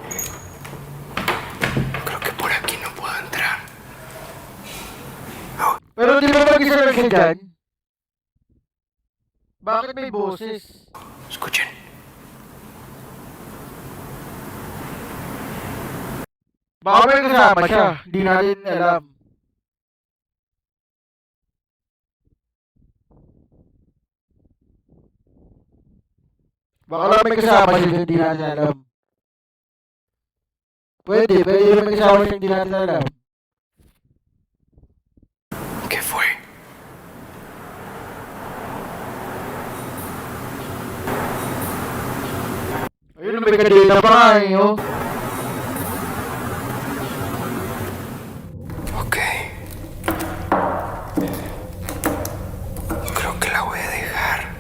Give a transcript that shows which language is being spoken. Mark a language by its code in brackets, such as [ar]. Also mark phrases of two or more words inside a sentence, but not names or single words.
[es] Creo que por aquí no puedo entrar. [tl] Pero di ba mag-isa lang siya dyan? Bakit may boses? [es] Escuchen. [tl] Baka may kasama siya. Di natin alam. Baka lang may kasama siya. Di natin alam. Pwede may kasama siya. Di natin alam. [es] ¿Qué fue? [tl] Ayun, may kadena pa nga eh, oh. Ok. [es] Creo que la voy a dejar.